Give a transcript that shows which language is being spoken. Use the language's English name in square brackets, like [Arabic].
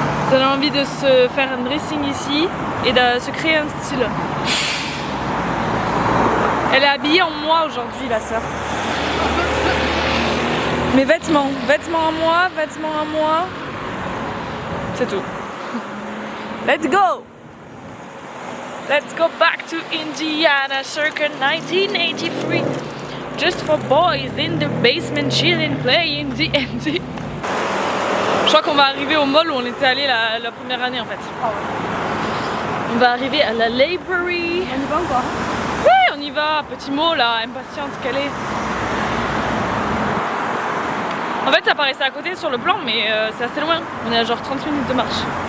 [French] Ça donne envie de se faire un dressing ici et de se créer un style. Elle est habillée en moi aujourd'hui la sœur. Mes vêtements à moi, c'est tout. [English] Let's go! Let's go back to Indiana circa 1983. Just for boys in the basement chilling, playing D&D. [French] Je crois qu'on va arriver au mall où on était allé la première année en fait. Ah ouais. On va arriver à la library. On y va encore? Oui, on y va. Petit mot là, impatiente qu'elle est. En fait ça paraissait à côté sur le plan mais c'est assez loin. On est à genre 30 minutes de marche.